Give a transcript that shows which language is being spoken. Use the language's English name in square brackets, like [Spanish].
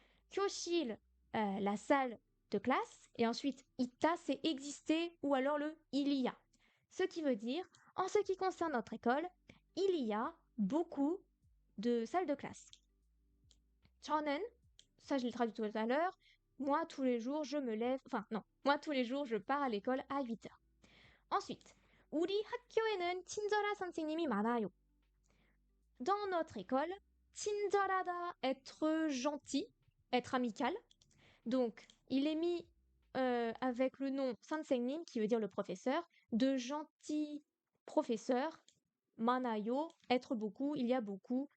[French] 교실, la salle de classe. Et ensuite, ita, c'est exister ou alors le il y a. Ce qui veut dire, en ce qui concerne notre école, il y a beaucoup de salles de classe. 저는, ça je l'ai traduit tout à l'heure, moi tous les jours je me lève, enfin non, moi tous les jours je pars à l'école à 8 heures. Ensuite, [Korean] 우리 학교에는 친절한 선생님이 많아요. [French] Dans notre école, 친절하다, être gentil, être amical. Donc, il est mis avec le nom 선생님, qui veut dire le professeur, de gentil professeur, 많아요, être beaucoup, il y a beaucoup.